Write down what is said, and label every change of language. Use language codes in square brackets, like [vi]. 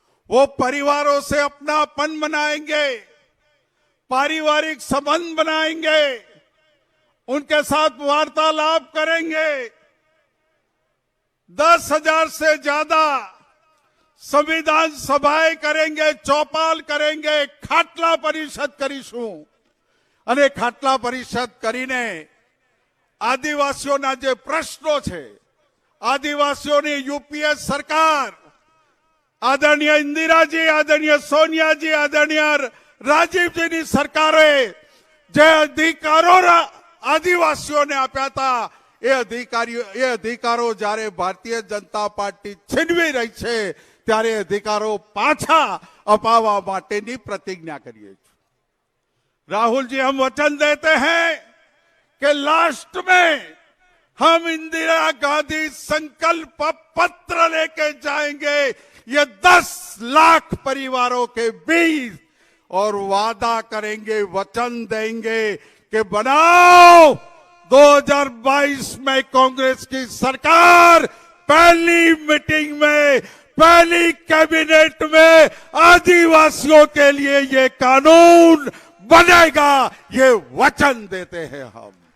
[hi] वो परिवारों से अपनापन बनाएंगे, पारिवारिक संबंध बनाएंगे, उनके साथ वार्तालाप करेंगे. 10,000 से ज्यादा संविधान सभाएं करेंगे, चौपाल करेंगे, खाटला परिषद करीशुं. [gu] અને ખાટલા પરિષદ કરીને આદિવાસીઓના જે પ્રશ્નો છે, આદિવાસીઓની યુપીએ સરકાર, આદરણીય ઇન્દિરાજી, આદરણીય સોનિયાજી, આદરણીય રાજીવજીની સરકારે જે અધિકારો આદિવાસીઓને આપ્યા હતા, એ અધિકારો જ્યારે ભારતીય જનતા પાર્ટી છીનવી રહી છે ત્યારે અધિકારો પાછા અપાવવા માટેની પ્રતિજ્ઞા કરીએ છીએ. [hi] राहुल जी, हम वचन देते हैं कि लास्ट में हम इंदिरा गांधी संकल्प पत्र लेके जाएंगे ये 10 लाख परिवारों के बीच और वादा करेंगे, वचन देंगे कि बनाओ 2022 में कांग्रेस की सरकार, पहली मीटिंग में, पहली कैबिनेट में आदिवासियों के लिए ये कानून बनेगा, ये वचन देते हैं हम।